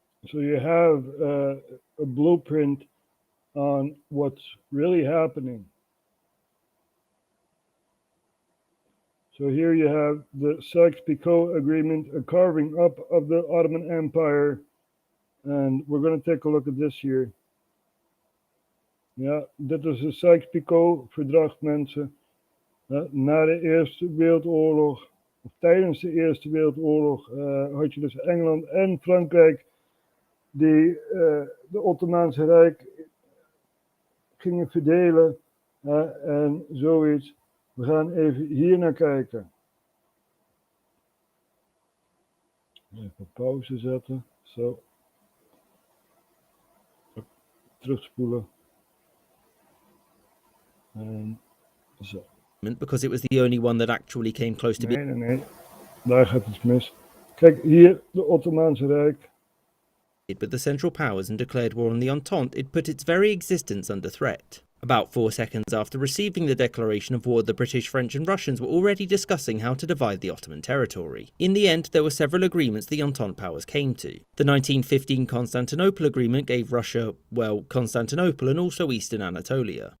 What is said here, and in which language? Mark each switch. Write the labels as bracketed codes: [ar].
[en] So you have a blueprint on what's really happening. So here you have the Sykes-Picot agreement, a carving up of the Ottoman Empire, and we're going to take a look at this here. [nl] Ja, dit is het Sykes-Picot-verdrag, mensen. Na de Eerste Wereldoorlog, of tijdens de Eerste Wereldoorlog, had je dus Engeland en Frankrijk die de Ottomaanse Rijk gingen verdelen en zoiets. We gaan even hier naar kijken. Even pauze zetten, zo. Terugspoelen. En zo. [en] because it was the only one that actually came close to being... [nl] Nee. Daar gaat iets mis. Kijk, hier, de Ottomaanse Rijk. [en] ...with the Central Powers and declared war on the Entente, it put its very existence under threat. About 4 seconds after receiving the declaration of war, the British, French and Russians were already discussing how to divide the Ottoman territory. In the end, there were several agreements the Entente powers came to. The 1915 Constantinople Agreement gave Russia, well, Constantinople and also Eastern Anatolia.